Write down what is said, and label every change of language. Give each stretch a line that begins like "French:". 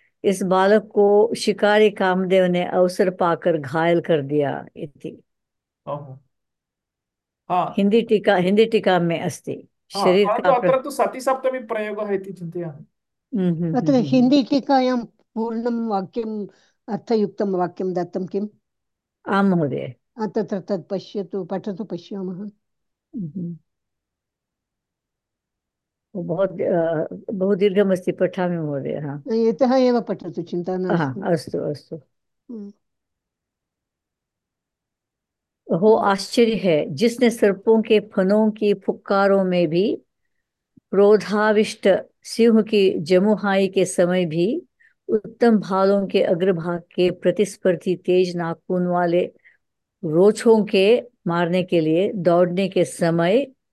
Hindi: इस बालक को शिकारी कामदेव ने अवसर पाकर घायल कर दिया इति. हिंदी टीका, हिंदी टीका में अस्ति शरीर का
Sanskrit: अत्र तु सति सप्तमी प्रयोगः इति चिन्तयामि. अत्र हिन्दी टीकायां पूर्णं वाक्यम् अर्थयुक्तं वाक्यं दत्तं किम्? आं महोदय, तत्र तत् पश्यतु, पठतु, पश्यामः. बहु बहु दीर्घमस्ति, पठामि महोदय. इतः एव पठतु, चिन्ता नास्ति. अस्तु अस्तु.
Hindi: हो आश्चर्य है जिसने सर्पों के फनों की फुक्कारों में भी, क्रोधाविष्ट सिंह की जमुहाई के समय भी, उत्तम भालों के अग्रभाग के प्रतिस्पर्धी तेज नाखून वाले रोछों के मारने के लिए दौड़ने के समय